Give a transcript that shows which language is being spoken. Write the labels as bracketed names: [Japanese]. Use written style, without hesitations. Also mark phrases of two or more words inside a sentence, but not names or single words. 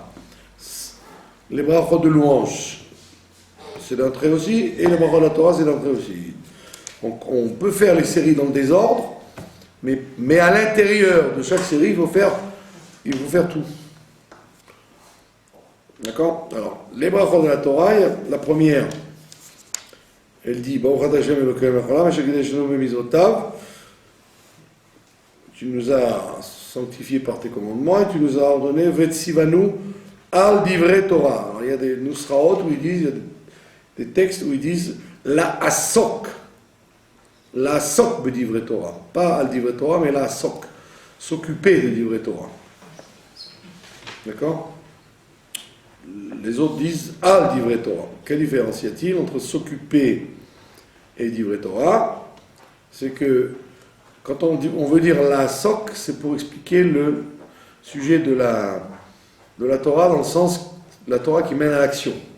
[French] Les brachot de louange, c'est d'un trait aussi, et les brachot de la Torah, c'est d'un trait aussi. Donc on peut faire les séries dans le désordre, mais à l'intérieur de chaque série, il faut faire tout. D'accord? Alors, les brachot de la Torah, la première, elle dit [Hebrew] ברוך השם אלוקינו מלך העולם, אשר קידשנו במצוותיו. [French] Tu nous as sanctifiés par tes commandements et tu nous as ordonné [Hebrew] וציונו על דברי תורה. [French] Alors, il y a des nusraot où ils disent, il y a des textes où ils disent [Hebrew] לעסוק בדברי תורה. [French] Pas [Hebrew] על דברי תורה, [French] mais [Hebrew] לעסוק. [French] S'occuper de [Hebrew] דברי תורה. [French] D'accord? Les autres disent [Hebrew] על דברי תורה. [French] Quelle différence y a-t-il entre s'occuper et [Hebrew] דברי תורה? [French] C'est que quand on veut dire [Hebrew] לעסוק, [French] c'est pour expliquer le sujet de la Torah dans le sens de la Torah qui mène à l'action.